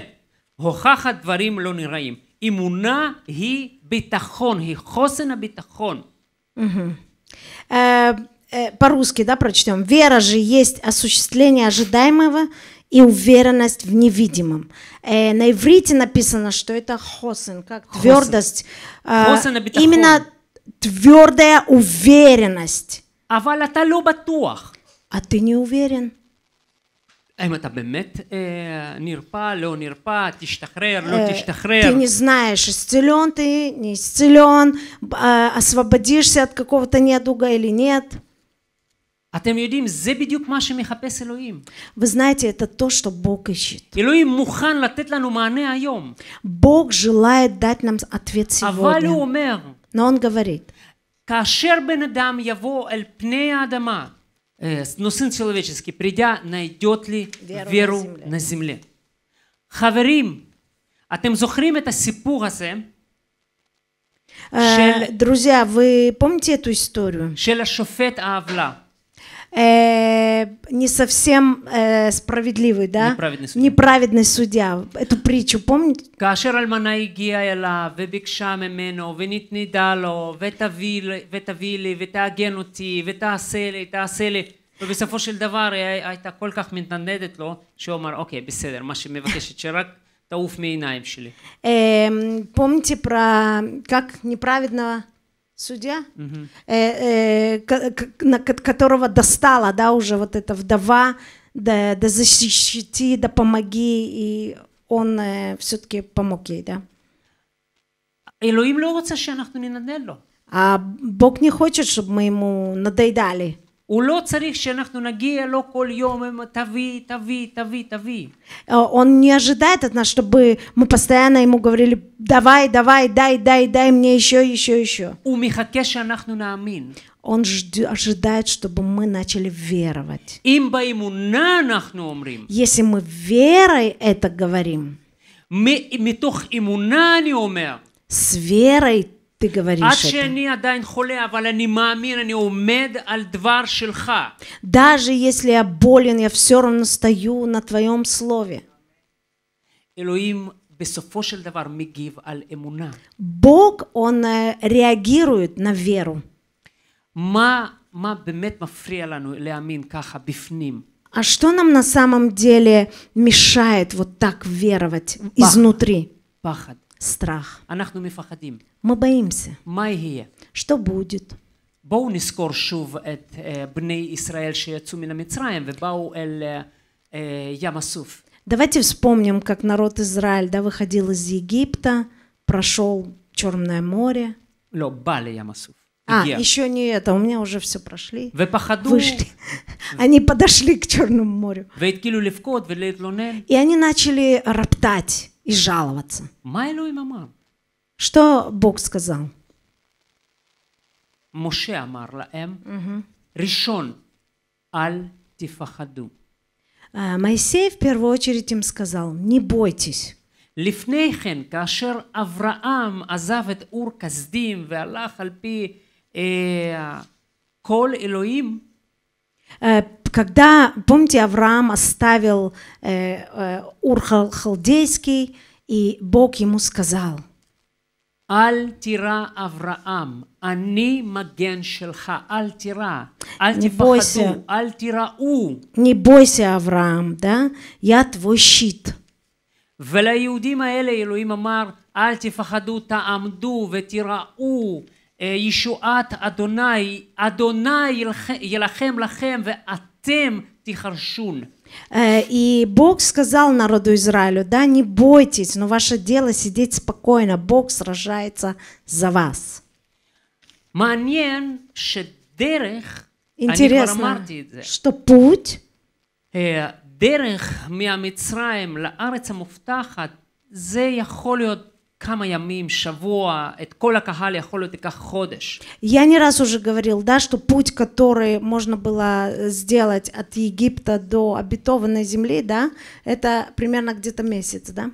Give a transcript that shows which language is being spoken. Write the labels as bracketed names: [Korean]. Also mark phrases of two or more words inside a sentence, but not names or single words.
[Hebrew] הוכחת דברים לא נראים. אמונה היא ביטחון, היא חוסן הביטחון. [Russian] По-русски, да, прочтем. Вера же есть осуществление ожидаемого и уверенность в невидимом. На иврите написано, что это хосен, как твердость. Именно твердая уверенность. [Hebrew] אבל אתה לא בטוח. [Russian] А ты не уверен. [Hebrew] האם אתה באמת נרפא, לא נרפא, תשתחרר, לא תשתחרר. [Russian] Ты не знаешь, исцелен ты, не исцелен, освободишься от какого-то недуга или нет. [Hebrew] אתם יודעים, זה בדיוק מה שמחפש אלוהים. [Russian] Вы знаете, это то, что Бог ищет. [Hebrew] אלוהים מוכן לתת לנו מענה היום. [Russian] Бог желает дать нам ответ [Hebrew] אבל הוא [Russian] сегодня. [Hebrew] אומר, [Russian] Но Он говорит, [Hebrew] כאשר בן אדם יבוא אל פני האדמה, [Russian] сын человеческий, придя, найдет ли веру на земле. [Hebrew] חברים, אתם זוכרים את הסיפור הזה? [Russian] друзья, вы помните эту историю? [Hebrew] של השופט העוולה. [Russian] Не совсем справедливый, да? Неправедный судья. Неправедный судья. Эту притчу помните? [Hebrew] כאשר אלמנה הגיעה אליו וביקשה ממנו ונתנדה לו ותביא לי ותעגן אותי ותעשה לי ובסופו של דבר היא הייתה כל כך מתנדדת לו שהוא אמר אוקיי בסדר מה שמבקשת שרק תעוף מעיניים שלי. [Russian] Помните про как неправедного судья, которого достала, да, уже вот эта вдова, да защити, да помоги, и он все-таки помог ей, да. [Hebrew] אלוהים לא רוצה שאנחנו ננדל לו. [Russian] А Бог не хочет, чтобы мы ему надоедали. [Hebrew] הוא לא צריך שאנחנו נגיע לו כל יום, תביא, תביא, תביא, תביא. [Russian] Он не ожидает от нас, чтобы мы постоянно ему говорили, давай, давай, дай мне еще. [Hebrew] הוא מחכה שאנחנו נאמין. [Russian] Он ожидает, чтобы мы начали веровать. [Hebrew] אם באמונה אנחנו אומרים. [Russian] Если мы верой это говорим, [Hebrew] מתוך אמונה אני אומר. [Russian] с верой ты [Hebrew] עד [Russian] говоришь это. [Hebrew] שאני עדיין חולה, אבל אני מאמין, אני עומד על דבר שלך. [Russian] Даже если я болен, я все равно стою на твоем слове. [Hebrew] אלוהים בסופו של דבר מגיב על אמונה. [Russian] Бог, он реагирует на веру. [Hebrew] מה באמת מפריע לנו להאמין ככה בפנים? [Russian] А что нам на самом деле мешает вот так веровать изнутри? [Hebrew] פחד. [Russian] Страх. [Hebrew] אנחנו מפחדים. [Russian] Мы боимся. [Hebrew] מה יהיה? [Russian] Что будет? [Hebrew] בואו נזכור שוב את בני ישראל שיצאו מן המצרים ובאו אל ים הסוף. [Russian] Давайте вспомним, как народ Израиль, да, выходил из Египта, прошел Черное море. [Hebrew] לא, бא לים הסוף. [Russian] Еще не это, у меня уже все прошли. [Hebrew] ופחדו. [Russian] Вышли. Они подошли к Черному морю. [Hebrew] והתחילו לבכות ולהתלונן. [Russian] И они начали роптать и жаловаться. [Hebrew] מה אלוהים אמר? [Russian] Что Бог сказал? [Hebrew] משה אמר להם, ראשון, אל תפחדו. [Russian] Моисей в первую очередь им сказал, не бойтесь. [Hebrew] לפני כן, כאשר אברהם עזב את אור כסדים והלך על פי כל אלוהים, [Russian] Когда, помните, Авраам оставил Ур Халдейский, и Бог ему сказал, [Hebrew] אל תירא אברהם, אני מגן שלך, אל תירא, אל תפחדו, אל תיראו. [Russian] не бойся, Авраам, да, я твой щит. [Hebrew] וליהודים האלה אלוהים אמר, אל תפחדו, תעמדו ותיראו ישועת אדוני, אדוני ילחם לכם ואתם תחרשון. [Russian] И Бог сказал народу Израилю, да, не бойтесь, но ваше дело сидеть спокойно, Бог сражается за вас. [Hebrew] מעניין שדרך, אני כבר [Russian] Интересно, [Hebrew] אמרתי את זה, [Russian] что путь, [Hebrew] דרך מהמצרים לארץ המובטחת, זה יכול להיות כמה ימים, שבוע, את כל הקהל יכול להיות ייקח חודש. [Russian] я не раз уже говорил, да, что путь, который можно было сделать от Египта до обетованной земли, да, это примерно где-то месяц, да?